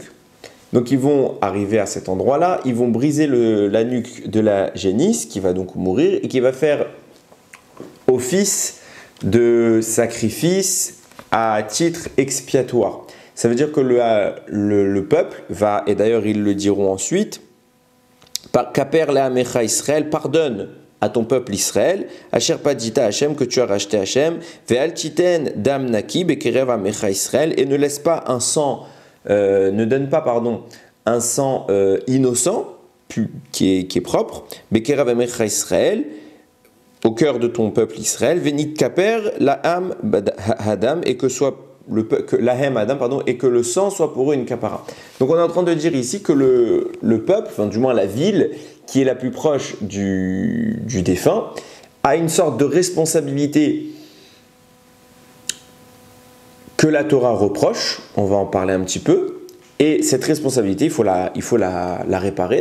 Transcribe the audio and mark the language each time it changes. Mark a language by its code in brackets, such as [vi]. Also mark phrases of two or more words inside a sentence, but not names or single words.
[fr] Donc ils vont arriver à cet endroit-là, ils vont briser la nuque de la génisse qui va donc mourir et qui va faire office de sacrifice à titre expiatoire. Ça veut dire que le peuple va, et d'ailleurs ils le diront ensuite, [he] Kaper le'amecha Israël, [fr] pardonne à ton peuple Israël, [he] Asher padita Hashem, [fr] que tu as racheté Hashem, [he] ve'al titen dam naki bekerev amecha Israël, [fr] et ne laisse pas un sang, ne donne pas, un sang innocent, qui est propre, [he] bekerev amecha Israël, [fr] au cœur de ton peuple Israël, [he] venit kaper laam hadam, [fr] et que le sang soit pour eux une kapara. Donc on est en train de dire ici que le peuple, enfin du moins la ville, qui est la plus proche du défunt, a une sorte de responsabilité que la Torah reproche, on va en parler un petit peu, et cette responsabilité, il faut la réparer.